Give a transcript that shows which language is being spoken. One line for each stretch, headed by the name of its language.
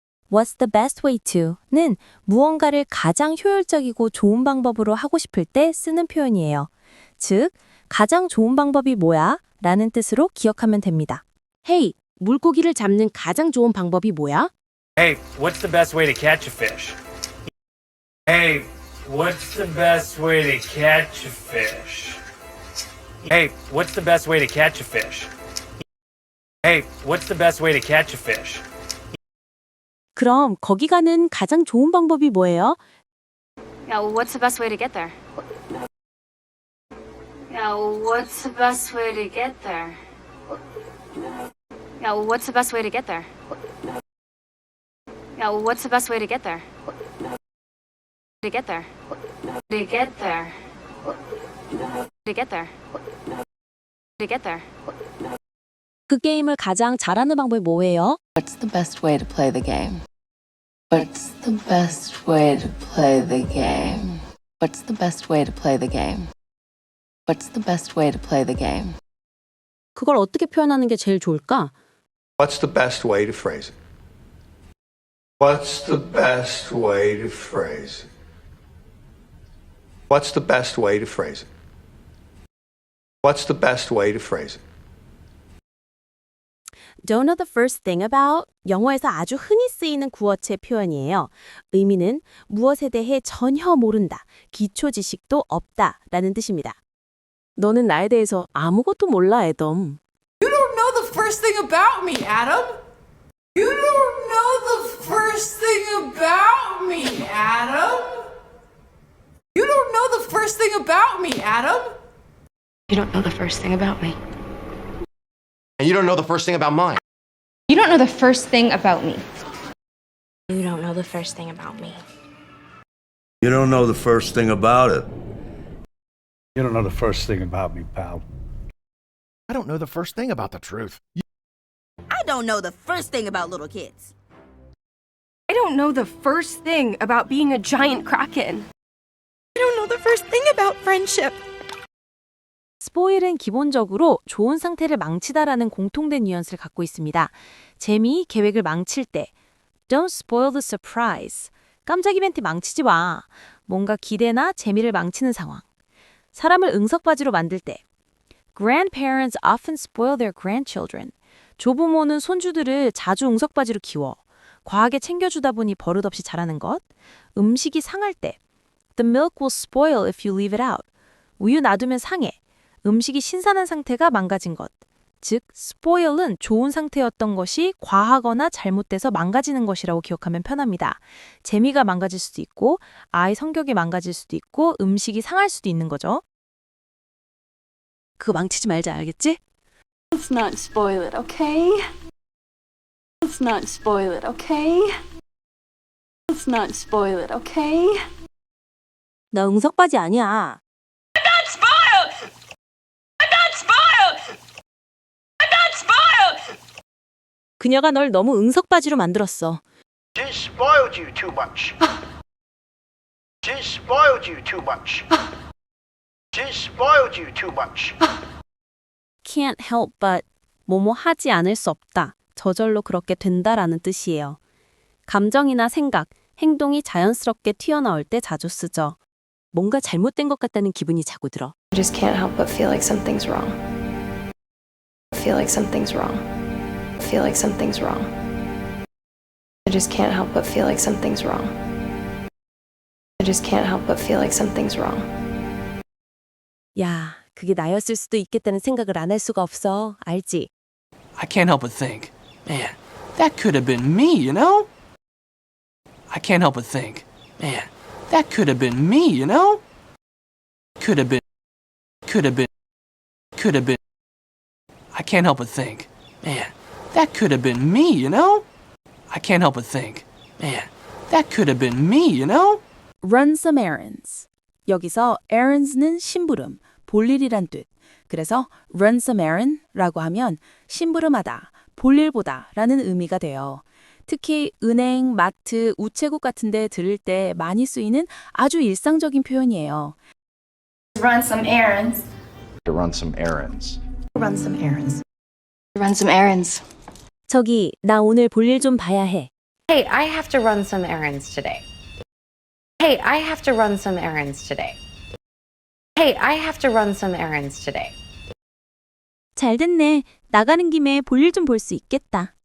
English: What's the best way to?
Korean: 는 무언가를 가장 효율적이고 좋은 방법으로 하고 싶을 때 쓰는 표현이에요. 즉, 가장 좋은 방법이 뭐야? 라는 뜻으로 기억하면 됩니다. Hey, 물고기를 잡는 가장 좋은 방법이 뭐야?
English: Hey, what's the best way to catch a fish? Hey, what's the best way to catch a fish? Hey, what's the best way to catch a fish? Hey, what's the best way to catch a fish?
Korean: 그럼 거기 가는 가장 좋은 방법이 뭐예요?
English: Yeah, what's the best way to get there? Yeah, what's the best way to get there? Yeah, what's the best way to get there? Yeah, what's the best way to get there? To get there. To get there. To get there. To get there.
Korean: 그 게임을 가장 잘하는 방법이 뭐예요?
English: What's the best way to play the game? What's the best way to play the game? What's the best way to play the game? What's the best way to play the game?
Korean: 그걸 어떻게 표현하는 게 제일 좋을까?
English: What's the best way to phrase it? What's the best way to phrase it? What's the best way to phrase it? What's the best way to phrase it? Don't know the first thing about?
Korean: 영어에서 아주 흔히 쓰이는 구어체 표현이에요. 의미는 무엇에 대해 전혀 모른다, 기초 지식도 없다 라는 뜻입니다. 너는 나에 대해서 아무것도 몰라, 애덤.
English: You don't know the first thing about me, Adam. You don't know the first thing about me, Adam. You don't know the first thing about me, Adam. You don't know the first thing about me. And you don't know the first thing about mine. You don't know the first thing about me. You don't know the first thing about me. You don't know the first thing about it. You don't know the first thing about me, pal. I don't know the first thing about the truth. I don't know the first thing about little kids. I don't know the first thing about being a giant kraken. I don't know the first thing about friendship.
Korean: 스포일은 기본적으로 좋은 상태를 망치다라는 공통된 뉘앙스를 갖고 있습니다. 재미, 계획을 망칠 때
English: Don't spoil the surprise.
Korean: 깜짝 이벤트 망치지 마. 뭔가 기대나 재미를 망치는 상황. 사람을 응석바지로 만들 때
English: Grandparents often spoil their grandchildren.
Korean: 조부모는 손주들을 자주 응석바지로 키워. 과하게 챙겨주다 보니 버릇없이 자라는 것. 음식이 상할 때
English: The milk will spoil if you leave it out.
Korean: 우유 놔두면 상해. 음식이 신선한 상태가 망가진 것. 즉, spoil은 좋은 상태였던 것이 과하거나 잘못돼서 망가지는 것이라고 기억하면 편합니다. 재미가 망가질 수도 있고, 아이 성격이 망가질 수도 있고, 음식이 상할 수도 있는 거죠. 그거 망치지 말자, 알겠지?
English: Let's not spoil it, okay? Let's not spoil it, okay? Let's not spoil it, okay?
Korean: 너 응석바지 아니야. 그녀가 널 너무 응석바지로 만들었어.
English: She spoiled you too much. She spoiled you too much. She spoiled you too much. Can't help but
Korean: 뭐뭐 하지 않을 수 없다. 저절로 그렇게 된다라는 뜻이에요. 감정이나 생각, 행동이 자연스럽게 튀어나올 때 자주 쓰죠. 뭔가 잘못된 것 같다는 기분이 자꾸 들어.
English: I just can't help but feel like something's wrong. Feel like something's wrong. Feel like something's wrong. I just can't help but feel like something's wrong. I just can't help but feel like something's wrong.
Korean: 야, 그게 나였을 수도 있겠다는 생각을 안 할 수가 없어. 알지?
English: I can't help but think, man, that could have been me, you know? I can't help but think, man, that could have been me, you know? Could have been. I can't help but think, man, that could have been me, you know? I can't help but think, man, that could have been me, you know? Run some errands.
Korean: 여기서 errands는 심부름, 볼일이란 뜻. 그래서
English: run some errand
Korean: 라고 하면 심부름하다, 볼일보다 라는 의미가 돼요. 특히 은행, 마트, 우체국 같은 데 들을 때 많이 쓰이는 아주 일상적인 표현이에요.
English: Run some errands. To run some errands. Run some errands. Run some errands.
Korean: 저기, 나 오늘 볼일 좀 봐야 해.
English: Hey, I have to run some errands today. Hey, I have to run some errands today. Hey, I have to run some errands today.
Korean: 잘 됐네. 나가는 김에 볼일 좀 볼 수 있겠다.